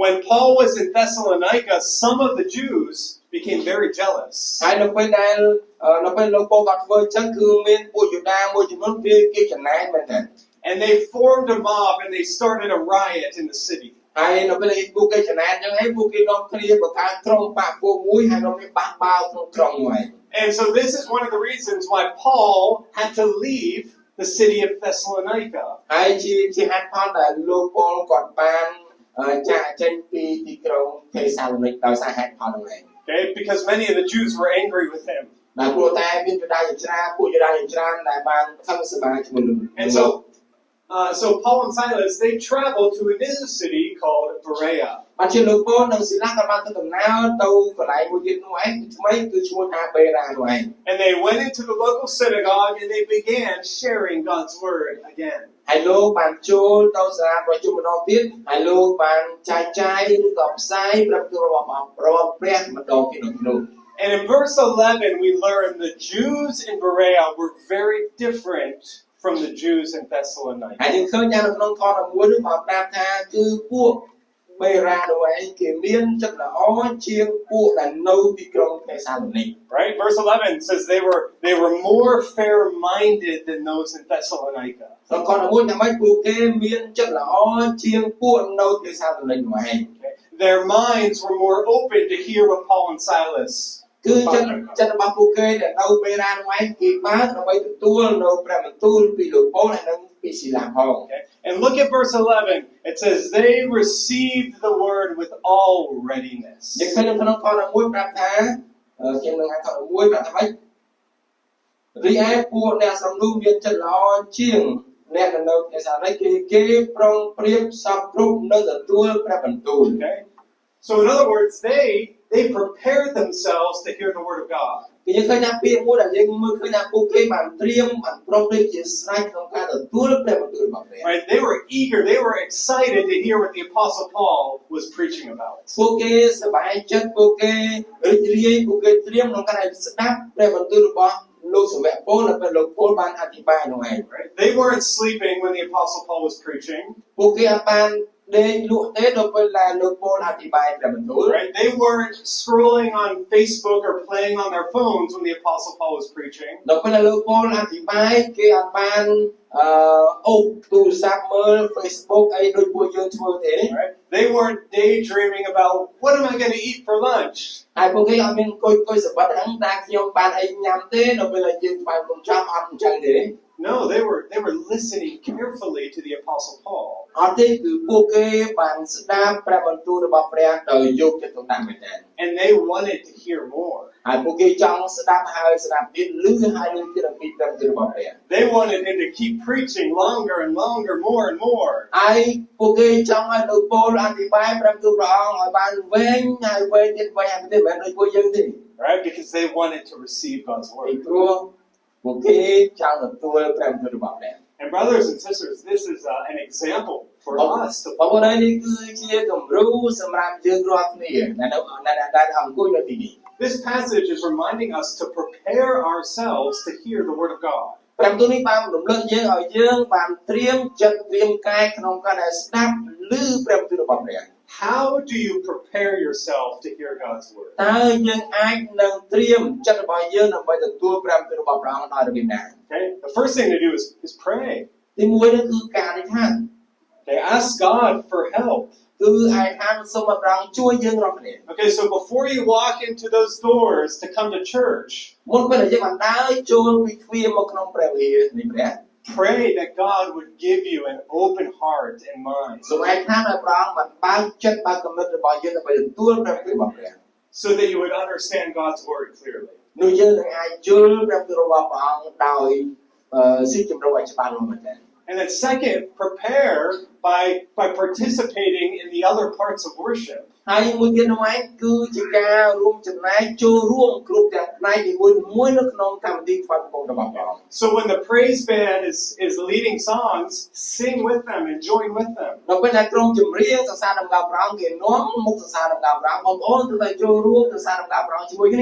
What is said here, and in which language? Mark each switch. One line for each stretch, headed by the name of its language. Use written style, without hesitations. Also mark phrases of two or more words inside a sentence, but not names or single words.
English: when Paul was in Thessalonica, some of the Jews became very jealous.
Khmer: ហើយនៅពេលដែលនៅពេលលោកពលគាត់ធ្វើអញ្ចឹងគឺមានពួកយូដាមួយចំនួនគេចំណែនមែនទេ
English: And they formed a mob and they started a riot in the city.
Khmer: ហើយនៅពេលពួកគេចំណែនអញ្ចឹងហើយពួកគេនាំគ្នាបង្កើតក្រុមបកពួកមួយហើយនាំគ្នាបះបោរក្នុងក្រុងមួយ
English: And so this is one of the reasons why Paul had to leave the city of Thessalonica.
Khmer: ហើយជាហេតុផលដែលលោកពលគាត់បានចាក់ចេញពីទីក្រុងថេសាឡូនីកដោយសារហេតុផលហ្នឹងឯង
English: Okay, because many of the Jews were angry with him.
Khmer: ដែលព្រោះតែមានយូដាជាច្រើនពួកយូដាជាច្រើនដែលបានខឹងសម្បាជាមួយលោក
English: And so Paul and Silas, they traveled to a new city called Berea.
Khmer: បានជាលោកពលនិងស៊ីឡាក៏បានទៅដំណើរទៅកន្លែងមួយទៀតនោះឯងថ្មីគឺឈ្មោះថាបេរ៉ានោះឯង
English: And they went into the local synagogue and they began sharing God's word again.
Khmer: ហើយលោកបានចូលទៅសាលាប្រជុំម្ដងទៀតហើយលោកបានចែកចាយឬក៏ផ្សាយព្រះបន្ទូលរបស់ព្រះម្ដងទៀតនោះ
English: And in verse 11, we learn the Jews in Berea were very different from the Jews in Thessalonica.
Khmer: ហើយយើងឃើញថានៅក្នុងខ11នោះបានប្រាប់ថាគឺពួកបេរ៉ានោះឯងគេមានចិត្តល្អជាងពួកដែលនៅទីក្រុងថេសាឡូនីក
English: Right? Verse 11 says they were more fair-minded than those in Thessalonica.
Khmer: ក្នុងខ11ថាម៉េចពួកគេមានចិត្តល្អជាងពួកនៅថេសាឡូនីកនោះឯង
English: Their minds were more open to hear what Paul and Silas
Khmer: គឺចិត្តរបស់ពួកគេដែលនៅបេរ៉ានោះឯងគេបានដើម្បីទទួលនៅព្រះបន្ទូលពីលោកពលហើយនិងពីស៊ីឡាផង
English: And look at verse 11. It says they received the word with all readiness.
Khmer: យើងឃើញនៅក្នុងខ11ប្រាប់ថាខ្ញុំនឹងអានខ11ប្រាប់ថាម៉េចរីឯពួកអ្នកសំណុំមានចិត្តល្អជាងអ្នកនៅថេសាឡូនីកគេប្រុងប្រៀបសពគ្រប់នៅទទួលព្រះបន្ទូល
English: Okay? So in other words, they prepared themselves to hear the word of God.
Khmer: គឺយើងឃើញថាពាក្យមួយដែលយើងមើលឃើញថាពួកគេបានត្រៀមបានប្រុងប្រៀបជាស្រេចក្នុងការទទួលព្រះបន្ទូលរបស់ព្រះ
English: Right? They were eager, they were excited to hear what the Apostle Paul was preaching about.
Khmer: ពួកគេសប្បាយចិត្តពួកគេរីករាយពួកគេត្រៀមក្នុងការស្ដាប់ព្រះបន្ទូលរបស់លោកសាវកពលដែលពេលលោកពលបានអធិប្បាយនោះឯង
English: Right? They weren't sleeping when the Apostle Paul was preaching.
Khmer: ពួកគេអាចបានដេកលក់ទេដល់ពេលដែលលោកពលអធិប្បាយព្រះបន្ទូល
English: Right? They weren't scrolling on Facebook or playing on their phones when the Apostle Paul was preaching.
Khmer: ដល់ពេលដែលលោកពលអធិប្បាយគេអាចបានអូសទូរស័ព្ទមើល Facebook អីដូចពួកយើងធ្វើទេ
English: Right? They weren't daydreaming about what am I going to eat for lunch.
Khmer: ហើយពួកគេអត់មានអង្គុយសប្បាយហ្នឹងតែខ្ញុំបានអីញ៉ាំទេដល់ពេលដែលយើងស្វែងរកចាំអត់អញ្ចឹងទេ
English: No, they were listening carefully to the Apostle Paul.
Khmer: អត់ទេគឺពួកគេបានស្ដាប់ព្រះបន្ទូលរបស់ព្រះដោយយកចិត្តទុកដាក់មែនទែន
English: And they wanted to hear more.
Khmer: ហើយពួកគេចង់ស្ដាប់ហើយស្ដាប់ទៀតឮហើយឮទៀតអំពីព្រះបន្ទូលរបស់ព្រះ
English: They wanted him to keep preaching longer and longer, more and more.
Khmer: ហើយពួកគេចង់ឲ្យលោកពលអធិប្បាយព្រះបន្ទូលព្រះអង្គឲ្យបានវែងហើយវែងទៀតវែងហើយទៀតមិនមែនដូចពួកយើងទេ
English: Right? Because they wanted to receive God's
Khmer: ពី
English: word.
Khmer: ព្រោះពួកគេចង់ទទួលព្រះបន្ទូលរបស់ព្រះ
English: And brothers and sisters, this is an example for us to
Khmer: បងប្អូន
English: follow.
Khmer: ហើយនេះគឺជាគំរូសម្រាប់យើងរាល់គ្នាដែលអង្គុយនៅទីនេះ
English: This passage is reminding us to prepare ourselves to hear the word of God.
Khmer: ព្រះបន្ទូលនេះបានរំលឹកយើងឲ្យយើងបានត្រៀមចិត្តត្រៀមកាយក្នុងការដែលស្ដាប់ឮព្រះបន្ទូលរបស់ព្រះ
English: How do you prepare yourself to hear God's word?
Khmer: តើយើងអាចនឹងត្រៀមចិត្តរបស់យើងដើម្បីទទួលព្រះបន្ទូលរបស់ព្រះអង្គដោយរបៀបណា
English: Okay? The first thing to do is pray.
Khmer: ទីមួយនោះគឺការអធិដ្ឋាន
English: Okay, ask God for help.
Khmer: គឺអធិដ្ឋានសូមឲ្យព្រះអង្គជួយយើងរាល់គ្នា
English: Okay, so before you walk into those doors to come to church,
Khmer: មុនពេលដែលយើងបានដើរចូលពីទ្វារមកក្នុងព្រះវិហារនេះព្រះ
English: pray that God would give you an open heart and mind
Khmer: សូមអធិដ្ឋានឲ្យព្រះអង្គបានបើកចិត្តបើកគំនិតរបស់យើងដើម្បីទទួលព្រះបន្ទូលរបស់ព្រះ
English: so that you would understand God's word clearly.
Khmer: នោះយើងនឹងអាចយល់ព្រះបន្ទូលរបស់ព្រះអង្គដោយស៊ីជម្រៅឲ្យច្បាស់លាស់មែនទែន
English: And then second, prepare by participating in the other parts of worship.
Khmer: ហើយមួយទៀតនោះឯងគឺជាការរួមចំណែកចូលរួមគ្រប់ទាំងផ្នែកនីមួយៗនៅក្នុងកម្មវិធីថ្វាយបង្គំរបស់ព្រះអង្គ
English: So when the praise band is leading songs, sing with them and join with them.
Khmer: ដល់ពេលដែលក្រុមចម្រៀងសរសើរដំណើរព្រះអង្គគេនាំមុខសរសើរដំណើរព្រះអង្គបងប្អូនត្រូវតែចូលរួមសរសើរដំណើរព្រះអង្គជាមួយគ្នា